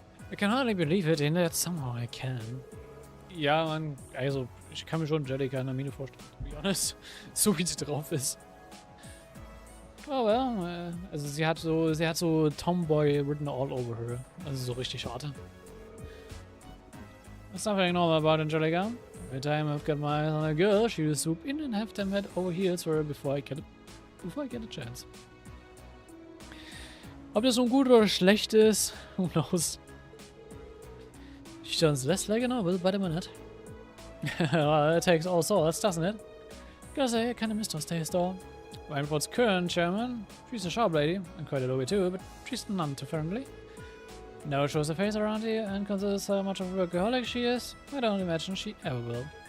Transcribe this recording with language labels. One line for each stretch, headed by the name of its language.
English: I can hardly believe it, and yet somehow I can.
German: Ja, man, also, ich kann mir schon Angelica in der Mine vorstellen,
English: to be honest.
German: So wie sie drauf ist.
English: Oh well,
German: also sie hat so
English: Tomboy written all over her.
German: Also so richtig schade.
English: There's nothing normal about Angelica. Every time I've got my eyes on a girl, she will swoop in and have them head over heels for her before I get a chance.
German: Ob das nun gut oder schlecht ist,
English: who knows. sounds less like a novel by the minute. Well, it takes all sorts, doesn't it? Gotta say, I kinda missed those days though. Rainford's current chairman, she's a sharp lady, and quite a lobby too, but she's none too friendly. Never shows her face around here, and considers how much of a workaholic she is, I don't imagine she ever will.